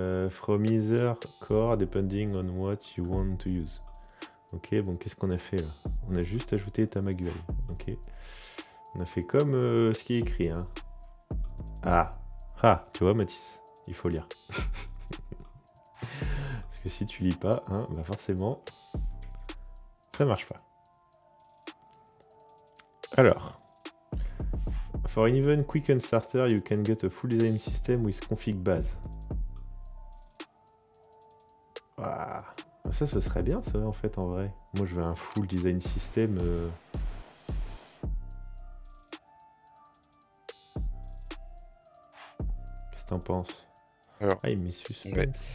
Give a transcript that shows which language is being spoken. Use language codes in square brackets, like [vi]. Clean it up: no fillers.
[en] From either core depending on what you want to use. [fr] Ok, bon, qu'est-ce qu'on a fait là? On a juste ajouté Tamag UI. Ok. On a fait comme ce qui est écrit. Hein. Ah, tu vois, Mathis, il faut lire. Parce que si tu lis pas, hein, bah forcément, ça marche pas. [en] Alors, for an even quicken starter, you can get a full design system with config base. [fr] Ah, ça, ce serait bien, ça, en fait, en vrai. Moi, je veux un full design system. Qu'est-ce que t'en penses? Alors, ah, il met suspense. Ouais.